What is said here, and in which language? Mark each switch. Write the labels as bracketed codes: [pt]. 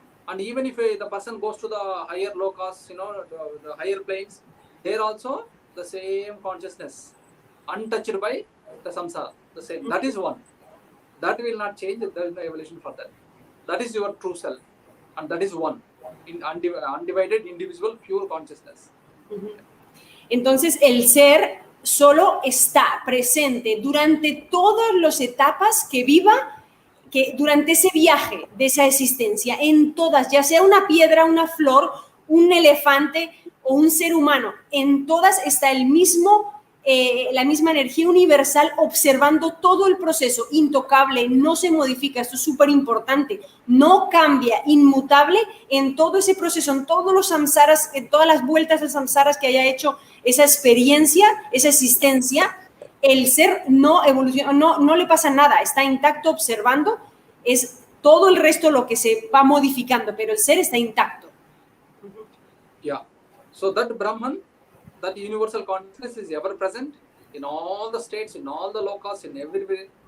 [en] And even if the person goes to the higher lokas, the higher planes, there also the same consciousness, untouched by the samsara, the same. That is one. That will not change. There is no evolution for that. That is your true self, and that is one, in undivided, indivisible, pure consciousness. [es] Entonces el ser solo está presente durante todas las etapas que viva, que durante ese viaje de esa existencia, en todas, ya sea una piedra, una flor, un elefante o un ser humano, en todas está el mismo la misma energía universal observando todo el proceso, intocable, no se modifica, esto es súper importante, no cambia, inmutable en todo ese proceso, en todos los samsaras, en todas las vueltas de samsaras que haya hecho esa experiencia, esa existencia, el ser no evoluciona, no le pasa nada, está intacto observando, es todo el resto lo que se va modificando, pero el ser está intacto. [en] Yeah. So that Brahman, that universal consciousness is ever present in all the states, in all the lokas, in everywhere.